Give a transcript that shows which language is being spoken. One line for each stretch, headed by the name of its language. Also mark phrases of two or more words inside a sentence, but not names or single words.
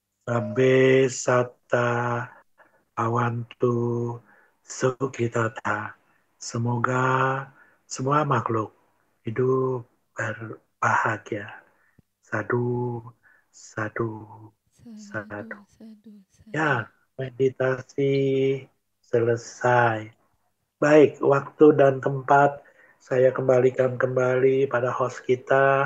Pali: Sabbe satta awantu sukitata.
Indonesian: Semoga semua makhluk hidup berbahagia.
Pali: Sadu, sadu, Sadu, sadu. sadu, sadu.
Indonesian: Ya, meditasi selesai. Baik, waktu dan tempat saya kembalikan kembali pada host kita.